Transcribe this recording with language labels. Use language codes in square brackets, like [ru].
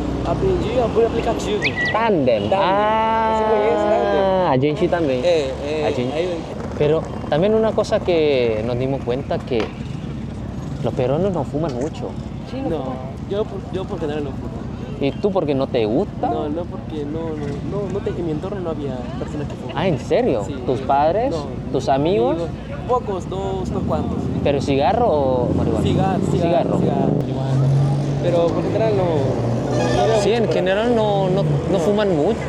[pt] Aprendi por aplicativo. Tandem. Ah, Você conhece Tandem? a gente também. A gente- Aí, [es] Pero también una cosa que nos dimos cuenta que los peruanos no fuman mucho. [pt] não, eu [es] por general [pt] não fumo. [es] ¿Y tú porque no te gusta? No, porque en mi entorno no había personas que fuman. Ah, ¿en serio? Sí. ¿Tus padres? No, ¿Tus amigos? Pocos, unos cuantos. ¿Pero cigarro o marihuana? Cigarro. Marihuana. Pero por general no. Sí, en general no fuman mucho.